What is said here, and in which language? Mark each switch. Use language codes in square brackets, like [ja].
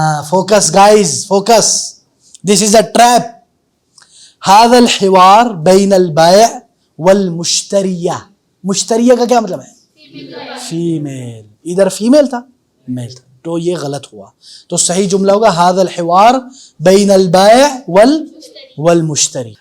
[en] Focus guys, focus, this is a trap. [ar] هذا الحوار بين البائع والمشتریہ. [ur] مشتریہ کا کیا مطلب ہے؟ فیمیل. ادھر فیمیل تھا, میل تھا, تو یہ غلط ہوا. تو صحیح جملہ ہوگا [ar] هذا الحوار بين البائع والمشتری.